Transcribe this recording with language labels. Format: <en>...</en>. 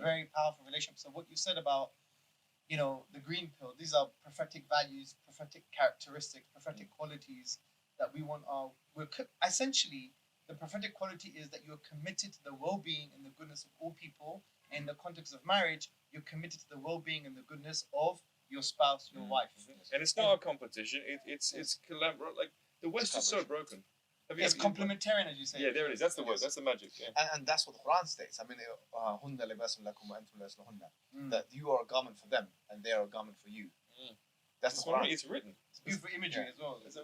<en>very powerful relationship. So what you said about, the green pill, these are prophetic values, prophetic characteristics, prophetic qualities that we want essentially, the prophetic quality is that you're committed to the well-being and the goodness of all people. In the context of marriage, you're committed to the well-being and the goodness of your spouse, your wife. And it's not a competition. It's collaborate. Like the West is so broken. It's complementarian, as you say. Yeah, there it is. That's the word. That's the magic. Yeah. And that's what the Quran states. I mean,</en> <ar>هُنَّ لِبَاسٌ لَكُمْ وَأَنْتُمْ لِبَاسٌ لَهُنَّ.</ar> <en>That you are a garment for them and they are a garment for you. That's the Quran. It's written. It's beautiful imagery as well.</en>